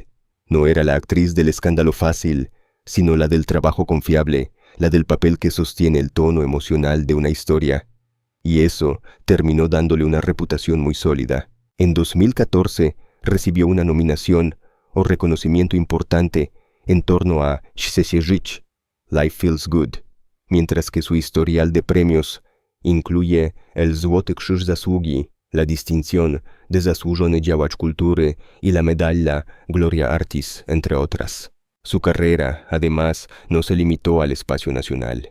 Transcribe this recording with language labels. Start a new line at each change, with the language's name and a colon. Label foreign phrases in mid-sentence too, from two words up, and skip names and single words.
Spanish: No era la actriz del escándalo fácil, sino la del trabajo confiable, la del papel que sostiene el tono emocional de una historia. Y eso terminó dándole una reputación muy sólida. En 2014 recibió una nominación o reconocimiento importante en torno a Chce się żyć, Life Feels Good, mientras que su historial de premios incluye el Złoty Krzyż Zasługi, la distinción de Zasłużony Działacz Kultury y la medalla Gloria Artis, entre otras. Su carrera, además, no se limitó al espacio nacional.